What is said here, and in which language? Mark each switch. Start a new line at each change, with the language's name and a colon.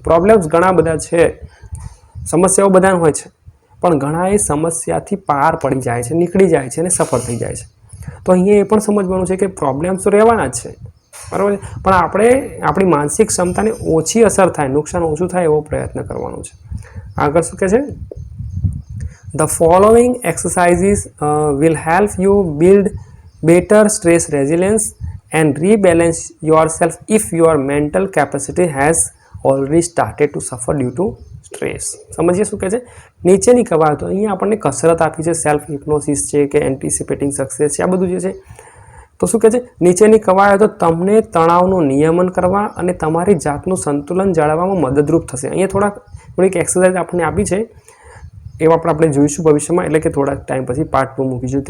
Gujarati: Problems ઘણા બધા છે, સમસ્યાઓ બધાને હોય છે, પણ ઘણા એ સમસ્યાથી પાર પડી જાય છે, નીકળી જાય છે અને સફળ થઈ જાય છે. તો અહીંયા એ પણ સમજવાનું છે કે પ્રોબ્લેમ્સ તો રહેવાના જ છે, બરાબર, પણ આપણે આપણી માનસિક ક્ષમતાને ઓછી અસર થાય, નુકસાન ઓછું થાય એવો પ્રયત્ન કરવાનો છે. આગળ શું કહે છે?
English: The following exercises will help you build better stress resilience and rebalance yourself if your mental capacity has already started to suffer due to stress.
Gujarati: સમજીએ શું કહે છે? નીચેની કવાયતો, અહીંયા આપણને કસરત આપી છે, સેલ્ફ હિપ્નોસિસ છે કે એન્ટિસિપેટિંગ સક્સેસ છે, આ બધું જે છે. તો શું કહે છે? નીચેની કવાયતો તમને તણાવનું નિયમન કરવા અને તમારી જાતનું સંતુલન જાળવવામાં મદદરૂપ થશે. અહીંયા થોડીક એક્સરસાઇઝ આપણને આપી છે, એવા પણ આપણે જોઈશું ભવિષ્યમાં, એટલે કે થોડા ટાઈમ પછી પાર્ટ 2 મૂકીશું.